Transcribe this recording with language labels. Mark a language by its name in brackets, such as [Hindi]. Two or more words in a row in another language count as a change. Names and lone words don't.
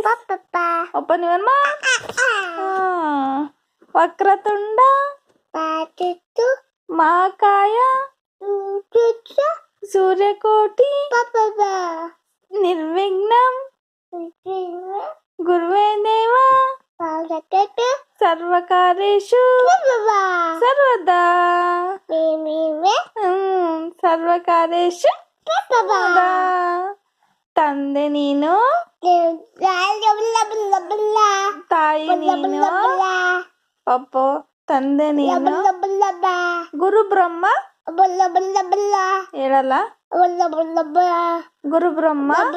[English] Open your mouth. [Sanskrit] वक्रतुण्ड, महाकाय, सूर्यकोटि, निर्विघ्नम्, गुरुवे देव, सर्वकार्येषु, सर्वदा, सर्वकार्येषु, [Kannada] ತಂದೆ ನೀನು, ತಾಯಿ ನೀನು, ಪಪ್ಪ ತಂದೆ ನೀನು, ಗುರು ಬ್ರಹ್ಮ ಹೇಳಲ್ಲ, ಗುರು ಬ್ರಹ್ಮ